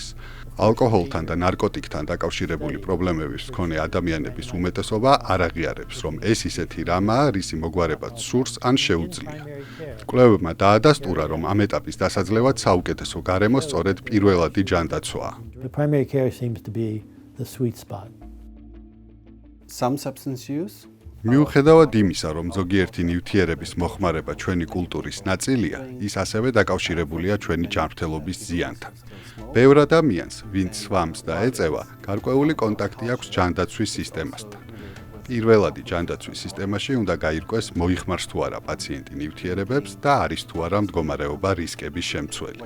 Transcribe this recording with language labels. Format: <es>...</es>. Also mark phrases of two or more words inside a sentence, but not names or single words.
<ka>ალკოჰოლთან და ნარკოტიკთან დაკავშირებული პრობლემების მქონე ადამიანების უმეტესობა არ აღიარებს, რომ ეს ისეთი რამაა, რისი მოგვარებაც სურს ან შეუძლია. კვლევებმა დაადასტურა, რომ ამ ეტაპის დასაძლევად საუკეთესო გარემო სწორედ პირველადი ჯანდაცვაა.</ka> <en>the primary care seems to be the sweet spot. Some substance use</en> <ka>მიუხედავად იმისა, რომ ზოგიერთი ნივთიერების მოხმარება ჩვენი კულტურის ნაწილია, ის ასევე დაკავშირებულია ჩვენი ჯანმრთელობის ზიანთან. ბევრ ადამიანს, ვინც სვამს და ეწევა, გარკვეული კონტაქტი აქვს ჯანდაცვის სისტემასთან. პირველადი ჯანდაცვის სისტემაში უნდა გაირკვეს, მოიხმარს თუ არა პაციენტი ნივთიერებებს და არის თუ არა მდგომარეობა რისკების შემცველი.</ka>